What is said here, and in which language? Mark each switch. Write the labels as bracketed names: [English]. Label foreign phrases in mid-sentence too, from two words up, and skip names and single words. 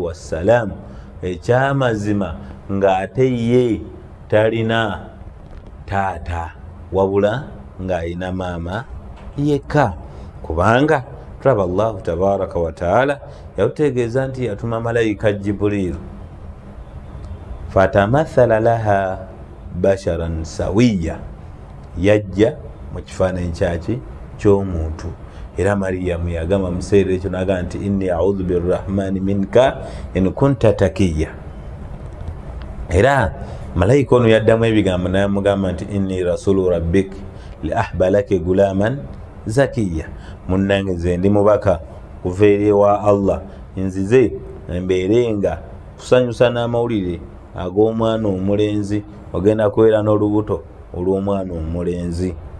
[Ganda] wassalam ekyamazima nga ate ye talina taata wabula ng'ayina maama yekka, kubanga tulaba [Arabic] الله تبارك وتعالى [Ganda] yatutegeeza nti yatuma malayika Jibril [Arabic] فتمثل لها بشرا سويا, [Ganda] yajja mu kifaananyi kyaki ky'omuntu. Era Mariyamu yagamba mu kiseera ekyo n'agamba nti [Arabic] إني أعوذ بالرحمن منك إن كنت تقيا. [Ganda] Era malayika ono yaddamu ebigambo n'amugamba nti [Arabic] إني رسول ربك لأهب لك غلاما زكيا, [Ganda] munnange nze ndi mubaka kuva eri ewa Allah, nzize embeere nga kusanyusa n'amawulire ag'omwana omulenzi, ogenda kubeera n'olubuto olw'omwana omulenzi.